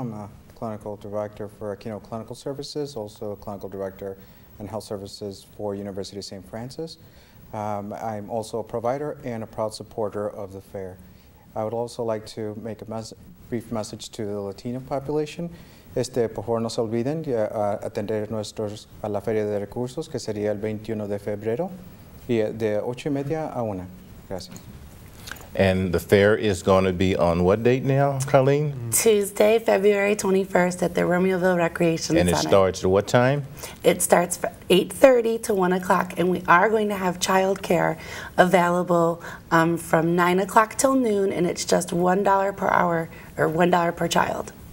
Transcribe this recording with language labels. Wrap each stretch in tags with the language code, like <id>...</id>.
<en>I'm a clinical director for Aquino Clinical Services, also a clinical director in health services for University of St. Francis. I'm also a provider and a proud supporter of the fair. I would also like to make a brief message to the Latino population.</en> <es>Por favor, no se olviden de atender a la Feria de Recursos, que sería el 21 de febrero, y de 8:30 a 1. Gracias.</es> <en>And the fair is going to be on what date now, Colleen? Tuesday, February 21st at the Romeoville Recreation Center. And it starts at what time? It starts from 8:30 to 1 o'clock, and we are going to have child care available from 9 o'clock till noon, and it's just $1 per hour or $1 per child.</en>